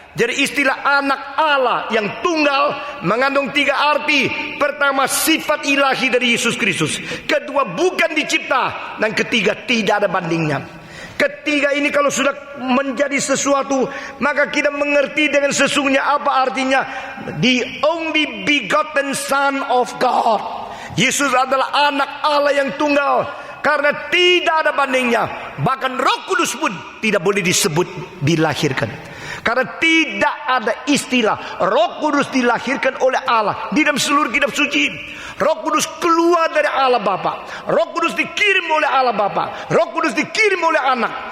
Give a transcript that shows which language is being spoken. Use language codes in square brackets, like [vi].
[id] Jadi istilah anak Allah yang tunggal mengandung 3 arti. Pertama, sifat ilahi dari Yesus Kristus. Kedua, bukan dicipta. Dan ketiga, tidak ada bandingnya. Ketiga ini kalau sudah menjadi sesuatu, maka kita mengerti dengan sesungguhnya apa artinya. [en] The only begotten Son of God. [id] Yesus adalah anak Allah yang tunggal, karena tidak ada bandingnya. Bahkan Roh Kudus pun tidak boleh disebut dilahirkan, karena tidak ada istilah Roh Kudus dilahirkan oleh Allah di dalam seluruh kitab suci. Roh Kudus keluar dari Allah Bapa, Roh Kudus dikirim oleh Allah Bapa, Roh Kudus dikirim oleh anak.